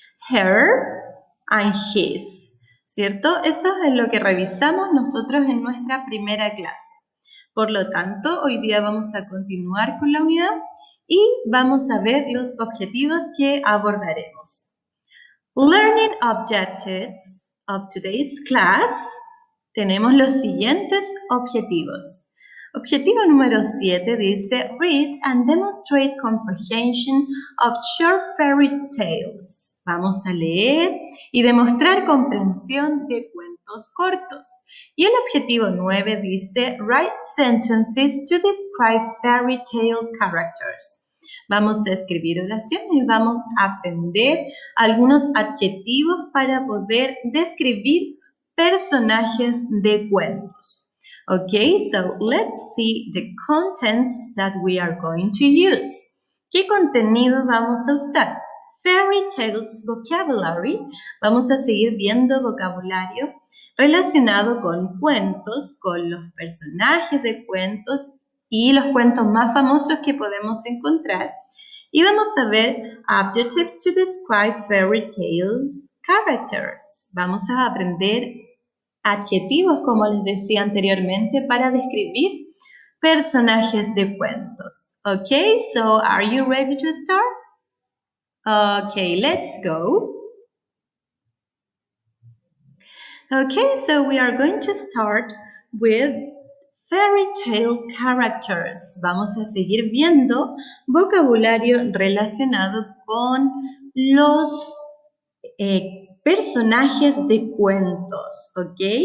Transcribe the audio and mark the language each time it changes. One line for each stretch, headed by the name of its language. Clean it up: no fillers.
English: Her and his, ¿cierto?
Spanish: Eso es lo que revisamos nosotros en nuestra primera clase. Por lo tanto, hoy día vamos a continuar con la unidad y vamos a ver los objetivos que abordaremos.
English: Learning objectives of today's class.
Spanish: Tenemos los siguientes objetivos. Objetivo número 7 dice
English: Read and demonstrate comprehension of short fairy tales.
Spanish: Vamos a leer y demostrar comprensión de cuentos cortos. Y el objetivo 9 dice
English: Write sentences to describe fairy tale characters.
Spanish: Vamos a escribir oraciones y vamos a aprender algunos adjetivos para poder describir personajes de cuentos.
English: Okay, so let's see the contents that we are going to use.
Spanish: ¿Qué contenido vamos a usar?
English: Fairy tales vocabulary.
Spanish: Vamos a seguir viendo vocabulario relacionado con cuentos, con los personajes de cuentos y los cuentos más famosos que podemos encontrar. Y vamos a ver
English: adjectives to describe fairy tales characters.
Spanish: Vamos a aprender adjetivos, como les decía anteriormente, para describir personajes de cuentos.
English: Okay, so are you ready to start? Okay, let's go. Okay, so we are going to start with fairy tale characters.
Spanish: Vamos a seguir viendo vocabulario relacionado con los personajes de cuentos, ¿ok?